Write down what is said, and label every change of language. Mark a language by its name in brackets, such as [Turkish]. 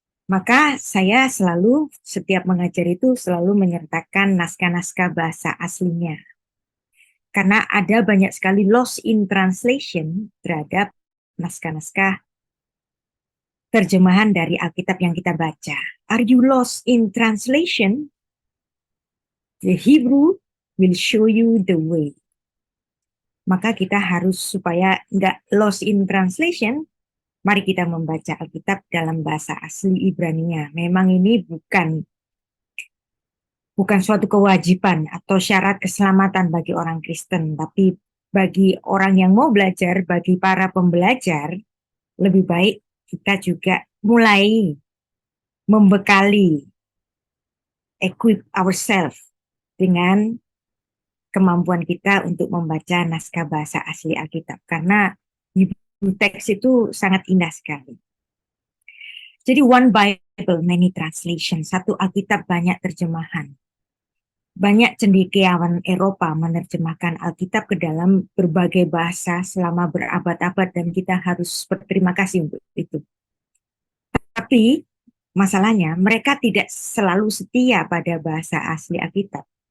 [Indonesian] Maka saya selalu, setiap mengajar itu selalu menyertakan naskah-naskah bahasa aslinya. Karena ada banyak sekali loss in translation terhadap naskah-naskah terjemahan dari Alkitab yang kita baca. [English] Are you lost in translation? The Hebrew will show you the way. [Indonesian] Maka kita harus, supaya nggak lost in translation, mari kita membaca Alkitab dalam bahasa asli Ibrani-nya. Memang ini bukan suatu kewajiban atau syarat keselamatan bagi orang Kristen, tapi bagi orang yang mau belajar, bagi para pembelajar, lebih baik kita juga mulai membekali, equip ourselves dengan kemampuan kita untuk membaca naskah bahasa asli Alkitab. Karena teks itu sangat indah sekali. [English] Jadi one Bible, many translation. [Indonesian] Satu Alkitab, banyak terjemahan. Banyak cendekiawan Eropa menerjemahkan Alkitab ke dalam berbagai bahasa selama berabad-abad, dan kita harus berterima kasih untuk itu. Tapi masalahnya mereka tidak selalu setia pada bahasa asli Alkitab.